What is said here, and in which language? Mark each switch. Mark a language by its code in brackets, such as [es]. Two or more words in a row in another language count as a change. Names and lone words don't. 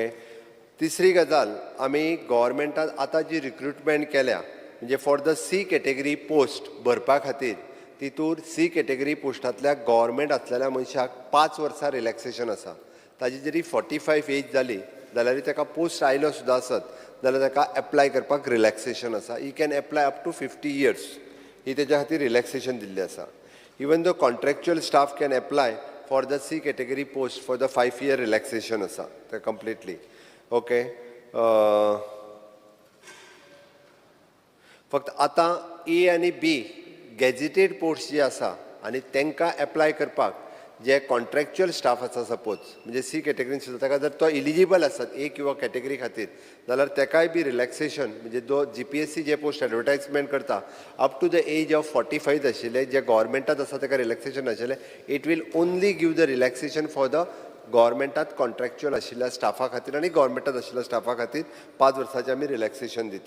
[kok] तिसरी गजाल, आमी गव्हर्मेंटान आतां जी रिक्रुटमेंट केल्या म्हणजे [en] for the C category post [kok] भरपा खातीर तितूर [en] C category [kok] पोस्टांतल्या गव्हर्मेंट आसलेल्या मनशाक 5 वर्सां रिलॅक्सेशन आसा. ताजी जरी 45 एज जाली जाल्यार ताका पोस्ट आयलो सुद्दां आसत जाल्यार ताका एप्लाय करपाक रिलॅक्सेशन आसा. [en] He can apply up to 50 years. [kok] ही तेज्या खातीर रिलॅक्सेशन दिल्लें आसा. [en] Even though contractual staff can apply for the C category post for the 5-year relaxation asa, completely. Okay. [kok] फक्त आता A आणि B gazetted posts जी आसा आणि तांकां एप्लाय करपाक जे [en] contractual staff [kok] आसा सपोज म्हणजे [en] C categoryन [kok] सुद्दां ताका जर तो इलिजिबल आसत ए किंवा कॅटेगरी खातीर जाल्यार ताकाय बी रिलॅक्सेशन म्हणजे जो GPSC जे [en] post advertisement [kok] करता [en] up to the age of [kok] 45 आशिल्ले जे गव्हर्मेंटात आसा ताका रिलॅक्सेशन आशिल्लें [en] it will only give the relaxation for the [kok] गव्हर्मेंटात कॉन्ट्रॅक्च्युअल आशिल्ल्या स्टाफा खातीर आनी गव्हर्मेंटात आशिल्ल्या स्टाफा खातीर 5 वर्सांचें आमी रिलॅक्सेशन दिता.